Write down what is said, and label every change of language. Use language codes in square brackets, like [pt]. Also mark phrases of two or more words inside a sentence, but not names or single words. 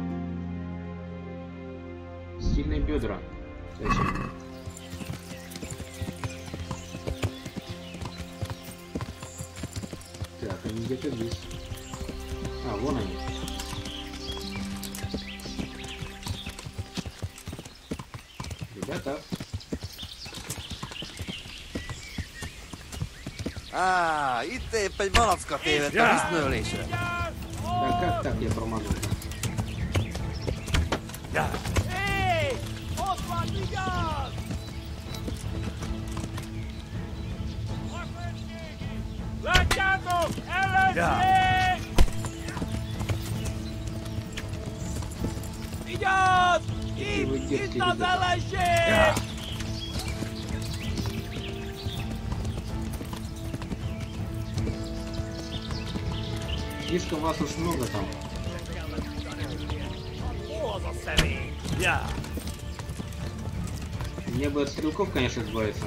[ru] Сильные бедра. Зачем? Так, они где-то здесь. А, вон они. Ребята. [hu] Itt épp egy malacka tévedt a viszmőlésre. Да как так я промазал? Hé! Ott van, vigyázz! Látjátok! Ellenség! Vigyázz! Itt az ellenség! [ru] Слишком вас уж много там. Мне бы от стрелков, конечно, избавиться.